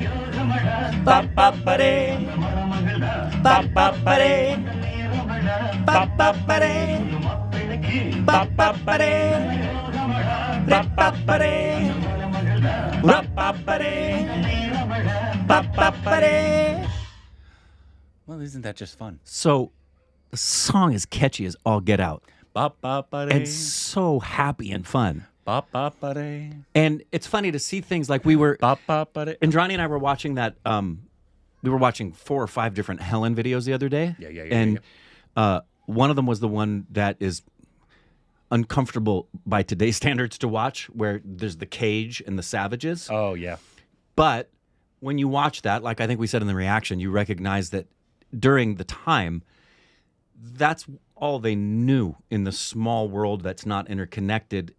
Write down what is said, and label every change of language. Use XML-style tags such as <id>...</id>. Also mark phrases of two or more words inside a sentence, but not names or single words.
<en>Ba-ba-ba-day. Ba-ba-ba-day. Ba-ba-ba-day. Ba-ba-ba-day. Ba-ba-ba-day. Ba-ba-ba-day. Ba-ba-ba-day. Well, isn't that just fun? So, the song is catchy as all get out. Ba-ba-ba-day. And so happy and fun. Ba-ba-ba-day. And it's funny to see things like we were... Ba-ba-ba-day. Andrani and I were watching that... we were watching 4 or 5 different Helen videos the other day. Yeah. And one of them was the one that is uncomfortable by today's standards to watch, where there's the cage and the savages. Oh, yeah. But when you watch that, like I think we said in the reaction, you recognize that during the time, that's all they knew in the small world that's not interconnected.</en>